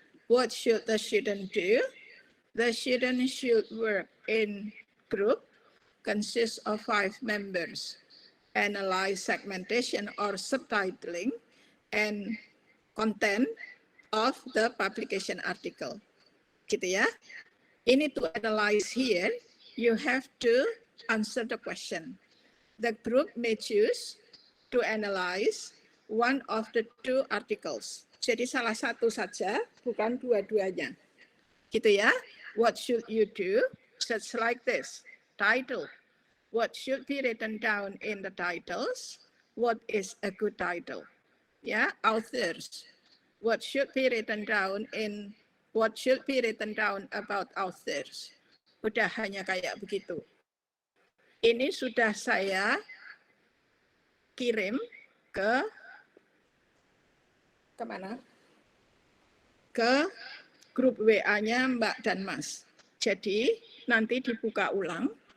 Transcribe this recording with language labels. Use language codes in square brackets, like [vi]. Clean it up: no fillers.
[en] What should the student do? The student should work in group, consists of 5 members, analyze segmentation or subtitling, and content of the publication article. [id] Gitu ya. [en] Ini to analyze here, you have to answer the question. The group may choose to analyze one of the 2 articles. [id] Jadi salah satu saja, bukan dua-duanya. Gitu ya. [en] What should you do? Just like this. Title. What should be written down in the titles? What is a good title? Ya, authors. What should be written down about authors? [id] Udah hanya kayak begitu. Ini sudah saya kirim ke mana? Ke grup WA-nya Mbak dan Mas. Jadi nanti dibuka ulang.